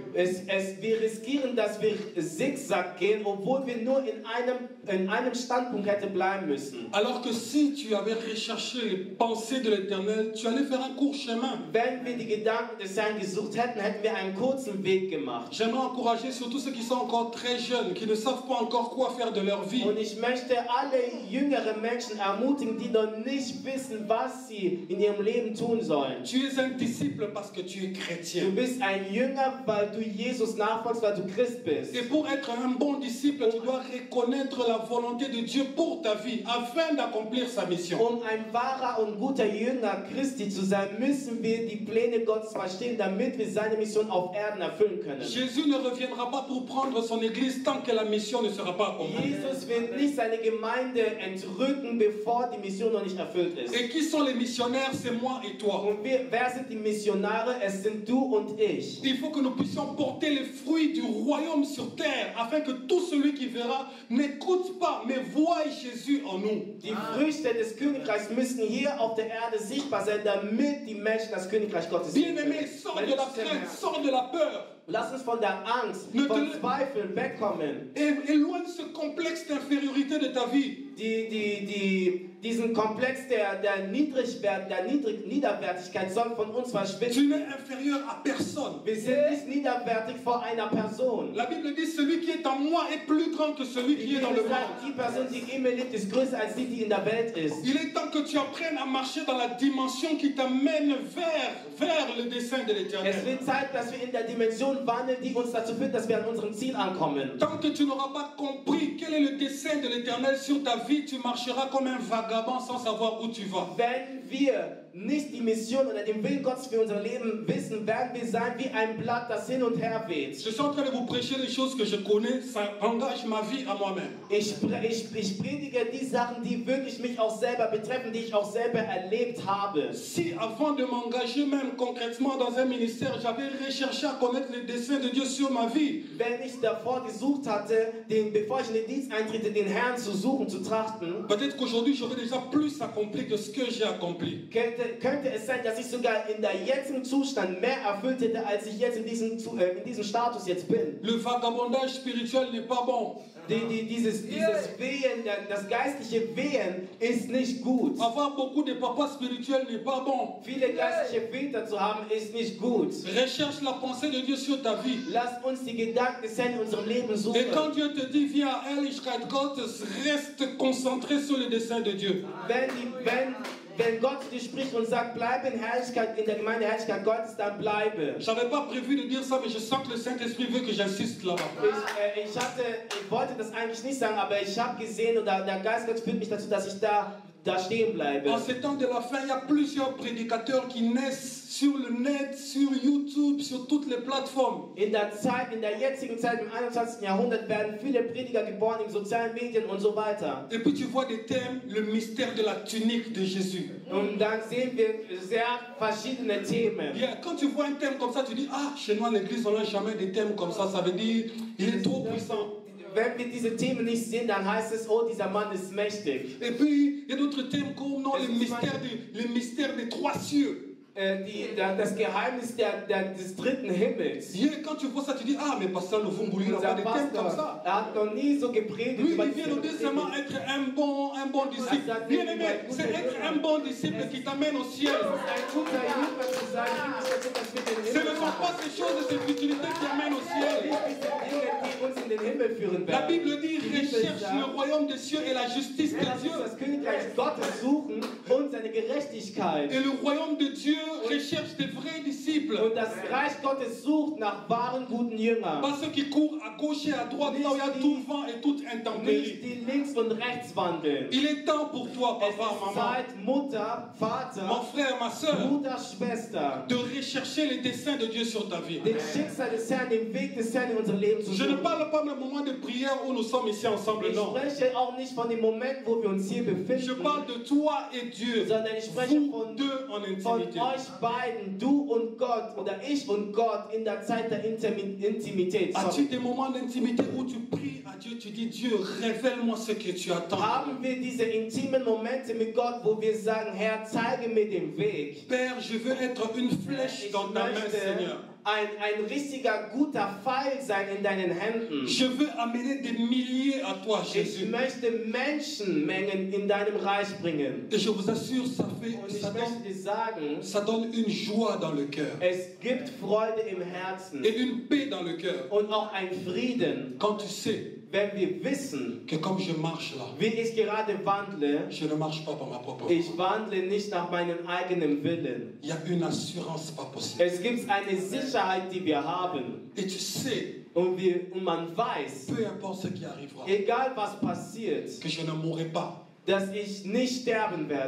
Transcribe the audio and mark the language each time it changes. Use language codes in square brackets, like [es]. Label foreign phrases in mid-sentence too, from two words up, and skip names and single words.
[de] Wir riskieren, dass wir Zigzag gehen, obwohl wir nur in einem Standpunkt hätte bleiben müssen. [fr] Alors que si tu avais recherché les pensées de l'Éternel, tu allais faire un court chemin. [de] Wenn wir die Gedanken des Herrn gesucht hätten, hätten wir einen kurzen Weg gemacht. [fr] J'aimerais encourager surtout ceux qui sont encore très jeunes, qui ne savent pas encore quoi faire de leur vie. [de] Und ich möchte alle jüngeren Menschen ermutigen, die noch nicht wissen, was sie in ihrem Leben tun sollen. [fr] Tu es un disciple parce que tu es [de] Du [fr] chrétien. [de] bist ein Jünger, weil du Jesus nachfolgst, weil du Christ bist. [fr] Et pour être un bon disciple, tu dois reconnaître la volonté de Dieu pour ta vie, afin d'accomplir sa mission. [de] Um ein wahrer und guter Jünger Christi zu sein, müssen wir die Pläne Gottes verstehen, damit wir seine Mission auf Erden erfüllen können. [fr] Jésus ne reviendra pas pour prendre son église tant que la mission ne sera pas accomplie. [de] Jesus wird nicht seine Gemeinde entrücken, bevor die Mission noch nicht erfüllt ist. [fr] Et qui sont les missionnaires? C'est moi et toi. [de] Und wer sind die Missionare? Es sind du und ich. [fr] Il faut que nous puissions porter les fruits du royaume sur terre, afin que tout celui qui verra n'écoute pas, mais voie Jésus en nous. [de] Die Früchte des Königreichs müssen hier auf der Erde sichtbar sein, damit die Menschen das Königreich Gottes sehen können. [fr] Bien-aimé, sors de la crainte, sors de la peur. [de] Lass uns von der Angst, von Zweifeln wegkommen. [fr] Et éloigne ce complexe d'infériorité de ta vie. [de] Diesen Komplex der Niederwertigkeit soll von uns [fr] Tu [de] verschwinden. [fr] n'es inférieur à personne. [de] Wir sind nicht niederwertig vor einer Person. [fr] La Bible dit, celui qui est en moi est plus grand que celui [de] Die [fr] qui est dans le [de] Bibel sagt, die [fr] monde. [de] Person, die in mir lebt, ist größer als die, die in der Welt ist. [fr] Il est temps que tu apprennes à marcher dans la dimension qui t'amène vers le dessein de [de] Es [fr] l'Éternel. [de] wird Zeit, dass wir in der Dimension wandeln, die uns dazu führt, dass wir an unserem Ziel ankommen. [fr] Tant que tu n'auras pas compris quel est le dessein de l'Éternel sur ta vie, tu marcheras comme un vagabond sans savoir où tu vas. [de] Wenn wir nicht die Mission oder den Willen Gottes für unser Leben wissen, werden wir sein wie ein Blatt, das hin und her weht. [fr] Je suis en train de vous prêcher les choses que je connais, ça engage ma vie à moi-même. [de] Ich predige die Sachen, die wirklich mich auch selber betreffen, die ich auch selber erlebt habe. [fr] Si avant de m'engager même concrètement dans un ministère, j'avais recherché à connaître les desseins de Dieu sur ma vie, [de] Wenn ich davor gesucht hatte, bevor ich in den Dienst eintrete, den Herrn zu suchen, zu trachten, [fr] peut-être qu'aujourd'hui j'aurais déjà plus accompli que ce que j'ai accompli. [de] könnte es sein, dass ich sogar in der jetzigen Zustand mehr erfüllt hätte, als ich jetzt in diesem Status jetzt bin. [fr] Le vagabondage spirituel n'est pas bon. [de] Dieses Wehen, das geistliche Wehen ist nicht gut. [fr] Avoir beaucoup de papas spirituels n'est pas bon. [de] Viele geistliche Väter zu haben, ist nicht gut. [fr] Recherche la pensée de Dieu sur ta vie. [de] Lass uns die Gedanken des Herrn in unserem Leben suchen. [fr] Et quand Dieu te dit viens à Herrlichkeit Gottes, reste concentré sur le dessein de Dieu. [de] Wenn Gott zu dir spricht und sagt, bleib in der Gemeinde Herrlichkeit Gottes, dann bleibe. [fr] J'avais pas prévu de dire ça, mais je sens que le Saint-Esprit veut que j'insiste là-bas. [de] Ich wollte das eigentlich nicht sagen, aber ich habe gesehen und der Geist Gottes führt mich dazu, dass ich da stehen bleibe. [fr] En ces temps de la fin, il y a plusieurs prédicateurs qui naissent sur le net, sur YouTube, sur toutes les plateformes. [de] In der jetzigen Zeit, im 21. Jahrhundert, werden viele Prediger geboren in sozialen Medien und so weiter. [fr] Et puis tu vois des thèmes, le mystère de la tunique de Jésus. [de] Und dann sehen wir sehr verschiedene Themen. [fr] Quand tu vois un thème comme ça, tu dis, ah, chez nous à l'église, on n'a jamais des thèmes comme ça. Ça veut dire, il est trop puissant. [de] Wenn wir diese Themen nicht sehen, dann heißt es, oh, dieser Mann ist mächtig. [fr] Et puis, il y a d'autres thèmes comme non, le mystère des trois cieux. [de] Das Geheimnis des dritten Himmels. [fr] Quand tu vois ça, tu dis, ah, mais Pasteur Lovumbulu, il n'a pas des thèmes comme ça. [de] Hat noch nie so gepredigt. [fr] Lui, il vient nous dire seulement être un bon disciple. Bien aimé, c'est être un bon disciple qui t'amène au ciel. Ce ne sont pas ces choses de cette utilité qui amènent au ciel. La Bible dit, recherche le royaume des cieux et la justice de Dieu. Et le royaume de Dieu recherche des vrais disciples. [de] Und das Reich Gottes sucht nach wahren, guten Jüngern. [fr] Pas ceux qui courent à gauche et à droite, là où il y a tout vent et toute intempérie. [de] Nicht die links und rechts wandeln. [fr] Il est temps pour toi, papa, maman, [de] Zeit, Mutter, Vater, [fr] mon frère, ma soeur, [de] Bruder, Schwester, [fr] de rechercher les desseins de Dieu sur ta vie. [de] den Schicksal des Herrn, den Weg des Herrn in unser Leben zu [fr] Je ne [de] suchen. [fr] parle pas du moment de prière où nous sommes ici ensemble, [de] Ich [fr] non. [de] spreche auch nicht von dem Moment, wo wir uns hier [fr] Je [de] befinden, [fr] parle de toi et Dieu, [de] sondern ich spreche [fr] vous [de] von [fr] deux en [de] euch [fr] intimité. [de] beiden, du und Gott oder ich und Gott in der Zeit der Intimität. [fr] As-tu des moments d'intimité où tu pries à Dieu, tu dis Dieu, révèle-moi ce que tu attends. [de] Haben wir diese intimen Momente mit Gott, wo wir sagen, Herr, zeige mir den Weg. [fr] Père, je veux être une flèche dans ta main, Seigneur. [de] Ein richtiger, guter Pfeil sein in deinen Händen. [fr] Je veux amener des milliers à toi, [de] Ich [fr] Jésus. [de] möchte Menschenmengen in deinem Reich bringen. [fr] Et je vous assure, [de] Und ich möchte dir sagen, [fr] ça donne une joie dans le cœur [de] es gibt Freude im Herzen [fr] et une paix dans le cœur. [de] und auch ein Frieden, [fr] Quand tu sais [de] wenn wir wissen, [fr] que comme je marche là, [de] wie ich gerade wandle. [fr] je ne marche pas par ma propre [de] Ich [fr] force. [de] wandle nicht nach meinem eigenen Willen. [fr] Il y a une assurance pas possible. [de] Es gibt eine Sicherheit, die wir haben. [fr] Et tu sais, [de] Und man weiß, [fr] peu importe ce qui arrivera, [de] egal was passiert, [fr] que je ne mourrai pas [de] dass ich nicht sterben werde,